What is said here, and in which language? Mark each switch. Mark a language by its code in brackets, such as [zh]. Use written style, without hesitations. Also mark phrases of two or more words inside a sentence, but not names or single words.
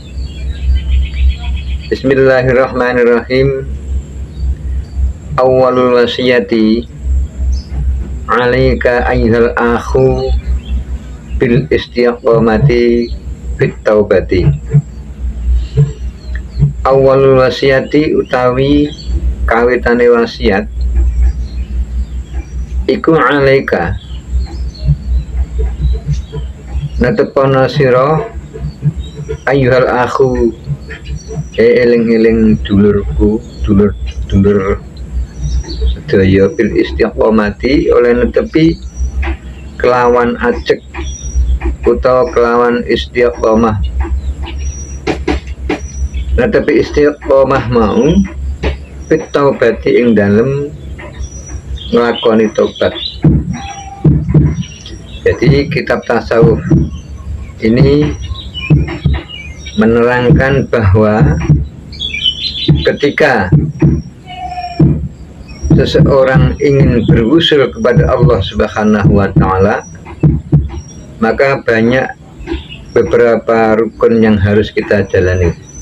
[ar] بسم الله الرحمن الرحيم. أول الوصية عليك أيها الأخ بالاستقامة في التوبة. أول الوصية [jv] utawi kawitane wasiat iku alaika natepono sira [ar] أيها الأخ [jv] eling-eling dulurku, dulur sedaya [ar] بالاستقامة [jv] oleh netepi kelawan ajek utawa kelawan istiqomah. Netepi istiqomah mau [ar] في التوبة [jv] ing dalem nglakoni tobat. [id] Jadi kitab tasawuf ini menerangkan bahwa ketika seseorang ingin berwusul kepada Allah [ar] سبحانه وتعالى, [id] maka banyak beberapa rukun yang harus kita jalani,